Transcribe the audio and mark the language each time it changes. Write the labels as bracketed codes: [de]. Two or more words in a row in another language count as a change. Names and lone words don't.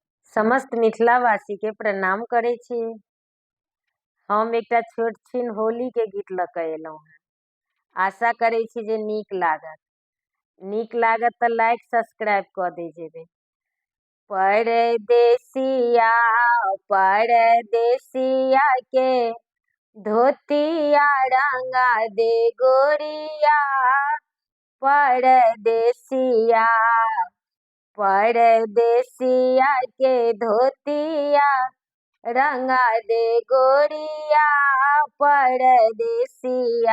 [mai] समस्त मिथिलावासी के प्रणाम करे छी। हम एकटा छोट छीन होली के गीत लऽ कऽ एलहुँ हैं। आशा करे छी जे नीक लागत तऽ लाइक सब्सक्राइब कऽ दे जेबै। परदेसिया परदेसिया के धोतिया रंगा दे गोरिया, परदेसिया परदेसिया के धोतिया रंगा दे गोरिया, परदेसिया।